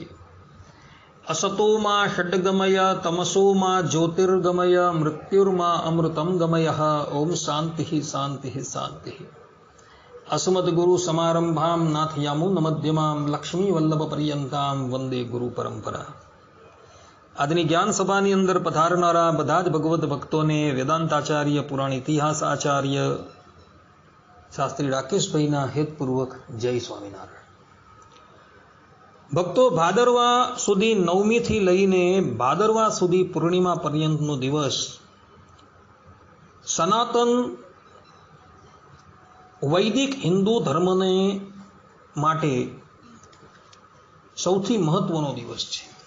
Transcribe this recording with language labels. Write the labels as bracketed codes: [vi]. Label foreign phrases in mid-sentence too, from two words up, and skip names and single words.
[sa] असतो मा षड्गमय तमसो मा ज्योतिर्गमय मृत्युर्मा अमृतं गमयः। ओम शांति शांति शांति। अस्मद्गुरु समारंभां नाथयामुन मध्यमां लक्ष्मी वल्लभ पर्यंतां वंदे गुरु परंपरा। [gu] આજની જ્ઞાન સભાની અંદર પધારનારા બધા જ ભગવદ્ ભક્તોને વેદાંતાચાર્ય પુરાણ ઇતિહાસ આચાર્ય શાસ્ત્રી રાકેશભાઈના હેતપૂર્વક જય સ્વામિનારાયણ। ભક્તો, ભાદરવા સુધી નવમીથી લઈને ભાદરવા સુધી પૂર્ણિમા પર્યંતનો દિવસ સનાતન વૈદિક હિન્દુ ધર્મને માટે સૌથી મહત્વનો દિવસ છે।